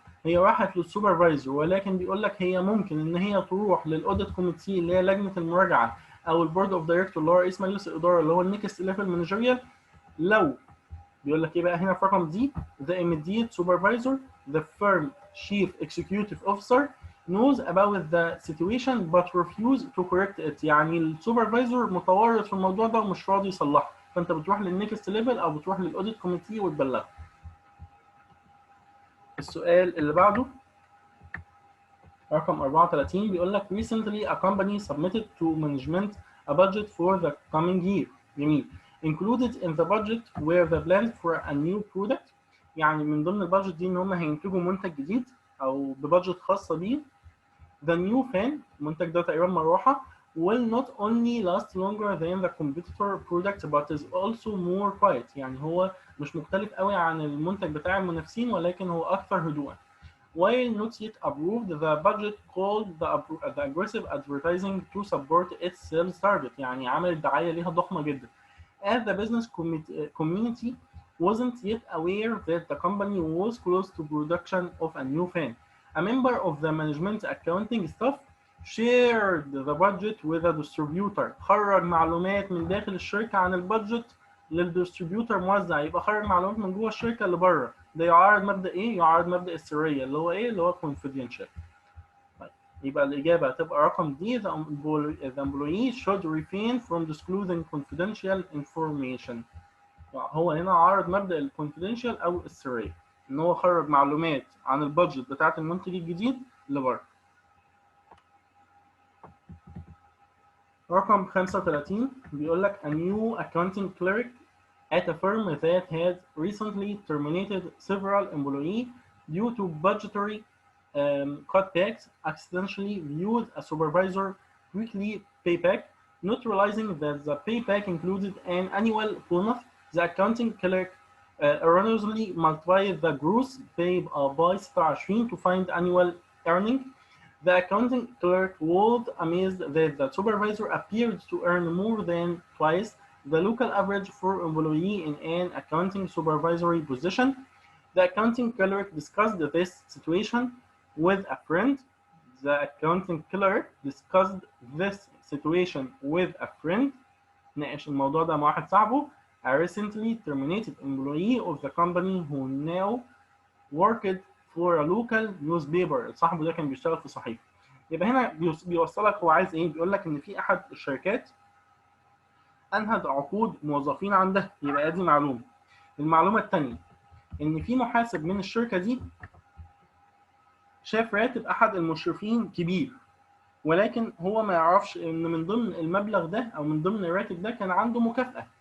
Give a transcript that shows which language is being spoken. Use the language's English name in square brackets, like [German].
[Arabic] هي راحت للسوبرفايزر، ولكن بيقول لك هي ممكن ان هي تروح للاوديت كوميتي اللي هي لجنه المراجعه او البورد اوف دايركتور اللي هو رئيس مجلس الاداره اللي هو النكست ليفل مانجيريال، لو بيقول لك ايه بقى هنا في رقم دي [English] the immediate supervisor the firm chief executive officer knows about the situation but refuse to correct it. [Arabic] يعني السوبرفايزر متورط في الموضوع ده ومش راضي يصلحه، فانت بتروح للنكست ليفل او بتروح للاوديت كوميتي وتبلغه. السؤال اللي بعده رقم 34 بيقول لك [English] recently a company submitted to management a budget for the coming year. [Arabic] جميل. [English] included in the budget were the plans for a new product. [Arabic] يعني من ضمن البادجت دي ان هم هينتجوا منتج جديد او ببادجت خاصه بيه. [English] The new fan [Arabic] المنتج ده تقريبا مروحه [English] will not only last longer than the competitor product but is also more quiet. [Arabic] يعني هو مش مختلف قوي عن المنتج بتاع المنافسين ولكن هو اكثر هدوءا. [English] While not yet approved, the budget called the aggressive advertising to support its sales target. [Arabic] يعني عمل الدعاية ليها ضخمة جدا. [English] as the business community wasn't yet aware that the company was close to production of a new fan. A member of the management accounting staff shared the budget with a distributor. [Arabic] خرج معلومات من داخل الشركة عن البادجت للديستريبيوتر موزع، يبقى خرج معلومات من جوه الشركة اللي بره. ده يعارض مبدأ ايه؟ يعارض مبدأ السرية اللي هو ايه؟ اللي هو confidential. طيب يبقى الإجابة هتبقى رقم دي. [English] The employee should refrain from disclosing confidential information. [Arabic] هو هنا عارض مبدأ الكونفيدنشال أو السرية، إن هو خرج معلومات عن البادجت بتاعة المنتج الجديد لبره. رقم 35 بيقول لك [English] a new accounting clerk at a firm that had recently terminated several employees due to budgetary cutbacks accidentally viewed a supervisor weekly payback, not realizing that the payback included an annual bonus. The accounting clerk erroneously multiplied the gross pay by 26 to find annual earning. The accounting clerk was amazed that the supervisor appeared to earn more than twice the local average for employee in an accounting supervisory position. The accounting clerk discussed this situation with a friend. The accounting clerk discussed this situation with a friend. [Arabic] ناقش الموضوع ده مع واحد صاحبه. [English] A recently terminated employee of the company who now worked for a local newspaper. [Arabic] صاحبه ده كان بيشتغل في صحيفة. يبقى هنا بيوصلك هو عايز ايه؟ بيقول لك ان في احد الشركات انهت عقود موظفين عندها. يبقى دي معلومة. المعلومة الثانية ان في محاسب من الشركة دي شاف راتب احد المشرفين كبير، ولكن هو ما يعرفش ان من ضمن المبلغ ده او من ضمن الراتب ده كان عنده مكافأة.